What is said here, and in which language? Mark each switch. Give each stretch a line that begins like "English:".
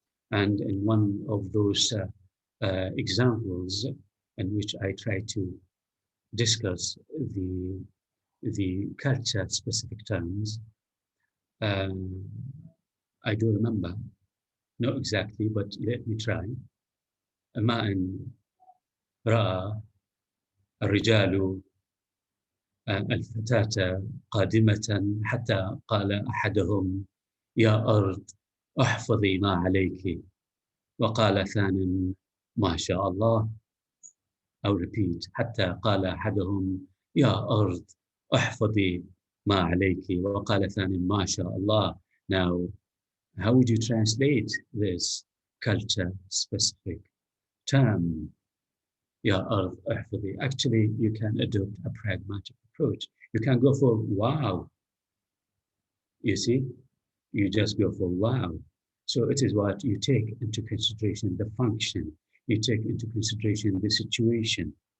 English: And in one of those examples in which I try to discuss the culture-specific terms, I do remember, not exactly, but let me try.
Arabic: ما إن رأى الرجال الفتاة قادمة حتى قال أحدهم يا أرض احفظي ما عليك وقال ثان ما شاء الله. أو
English: repeat
Arabic: حتى قال أحدهم يا أرض احفظي ما عليك وقال ثان ما شاء الله.
English: Now, how would you translate this culture-specific term, Ya Ard Ahfadi? Actually, you can adopt a pragmatic approach. You can go for wow. You see, you just go for wow. So it is what you take into consideration the function. You take into consideration the situation.